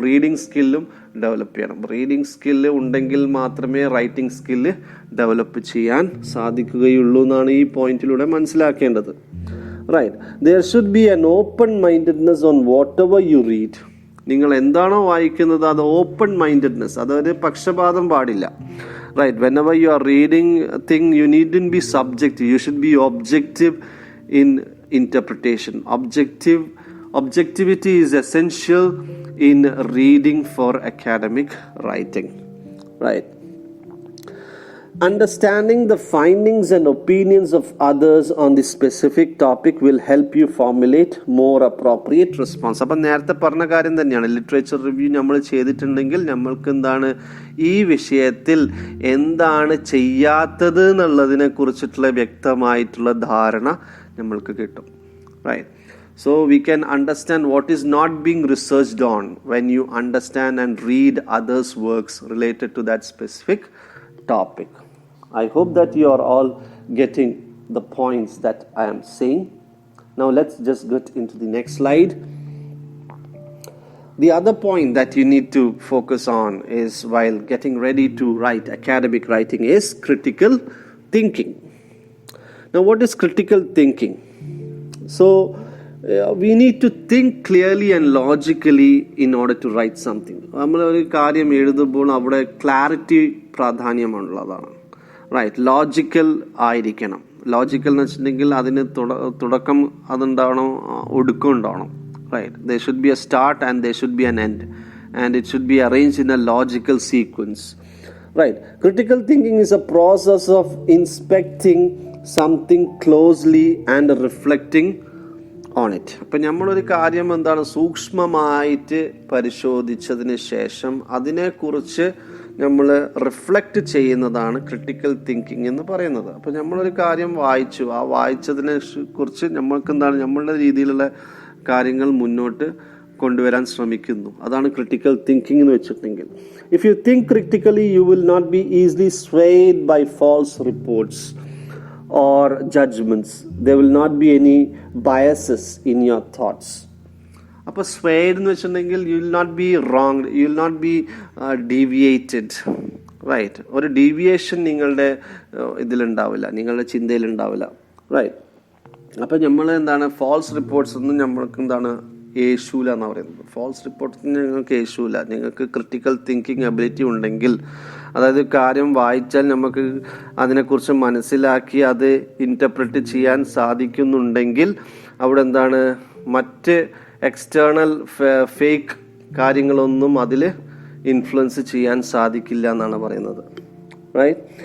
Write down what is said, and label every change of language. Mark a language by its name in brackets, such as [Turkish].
[Malayalam] Reading സ്കില്ലും develop ചെയ്യണം. Reading skill ഉണ്ടെങ്കിൽ മാത്രമേ റൈറ്റിംഗ് സ്കില്ല് ഡെവലപ്പ് ചെയ്യാൻ സാധിക്കുകയുള്ളൂ എന്നാണ് ഈ പോയിന്റിലൂടെ മനസ്സിലാക്കേണ്ടത്. Right. [English] There should be an open mindedness on whatever you read. [Malayalam] നിങ്ങൾ എന്താണോ വായിക്കുന്നത് അത് ഓപ്പൺ മൈൻഡഡ്നെസ്, അതായത് പക്ഷപാതം പാടില്ല. [English] Right. Whenever you are reading a thing, you needn't be subjective. You should be objective in interpretation. Objectivity is essential in reading for academic writing. Right. Understanding the findings and opinions of others on the specific topic will help you formulate more appropriate response. [Malayalam] അപ്പം നേരത്തെ പറഞ്ഞ കാര്യം തന്നെയാണ്. Literature review നമ്മൾ ചെയ്തിട്ടുണ്ടെങ്കിൽ നമ്മൾക്ക് എന്താണ്, ഈ വിഷയത്തിൽ എന്താണ് ചെയ്യാത്തത് എന്നുള്ളതിനെ കുറിച്ചിട്ടുള്ള വ്യക്തമായിട്ടുള്ള ധാരണ നമ്മൾക്ക് കിട്ടും. [English] Right. So we can understand what is not being researched on when you understand and read others' works related to that specific topic. I hope that you are all getting the points that I am saying. Now let's just get into the next slide. The other point that you need to focus on is, while getting ready to write academic writing, is critical thinking. Now what is critical thinking? So we need to think clearly and logically in order to write something. [Malayalam] നമ്മൾ ഒരു കാര്യം എഴുതുമ്പോൾ അവിടെ clarity പ്രാധാന്യമുള്ളതാണ്. Right. Logical ആയിരിക്കണം. Logical എന്ന് വെച്ചിട്ടുണ്ടെങ്കിൽ അതിന് തുടക്കം അതുണ്ടാവണം, ഒടുക്കം ഉണ്ടാവണം. [English] Right. There should be a start and there should be an end, and it should be arranged in a logical sequence. Right. Critical thinking is a process of inspecting something closely and reflecting on it. [Malayalam] അപ്പം നമ്മളൊരു കാര്യം എന്താണ് സൂക്ഷ്മമായിട്ട് പരിശോധിച്ചതിന് ശേഷം അതിനെക്കുറിച്ച് നമ്മൾ reflect ചെയ്യുന്നതാണ് critical thinking എന്ന് പറയുന്നത്. അപ്പോൾ നമ്മളൊരു കാര്യം വായിച്ചു, ആ വായിച്ചതിനെ കുറിച്ച് നമ്മൾക്ക് എന്താണ് നമ്മളുടെ രീതിയിലുള്ള കാര്യങ്ങൾ മുന്നോട്ട് കൊണ്ടുവരാൻ ശ്രമിക്കുന്നു. അതാണ് ക്രിട്ടിക്കൽ തിങ്കിങ് എന്ന് വെച്ചിട്ടുണ്ടെങ്കിൽ. [English] If you think critically you will not be easily swayed by false reports or judgments. There will not be any biases in your thoughts. [Malayalam] അപ്പോൾ swayed എന്ന് വെച്ചിട്ടുണ്ടെങ്കിൽ [English] you will not be wrong, you will not be deviated, right? [Malayalam] ഒരു deviation നിങ്ങളുടെ ഇതിലുണ്ടാവില്ല, നിങ്ങളുടെ ചിന്തയിലുണ്ടാവില്ല, right? അപ്പോൾ നമ്മൾ എന്താണ് false reports ഒന്നും നമ്മൾക്ക് എന്താണ് യേശൂല എന്നാണ് പറയുന്നത്. ഫാൾസ് റിപ്പോർട്ട്സിന് നിങ്ങൾക്ക് യേശൂല. നിങ്ങൾക്ക് ക്രിട്ടിക്കൽ തിങ്കിങ് എബിലിറ്റി ഉണ്ടെങ്കിൽ, അതായത് കാര്യം വായിച്ചാൽ നമുക്ക് അതിനെക്കുറിച്ച് മനസ്സിലാക്കി അത് ഇൻറ്റർപ്രറ്റ് ചെയ്യാൻ സാധിക്കുന്നുണ്ടെങ്കിൽ അവിടെ എന്താണ് മറ്റ് എക്സ്റ്റേണൽ ഫേക്ക് കാര്യങ്ങളൊന്നും അതിൽ ഇൻഫ്ലുവൻസ് ചെയ്യാൻ സാധിക്കില്ല എന്നാണ് പറയുന്നത്, റൈറ്റ്?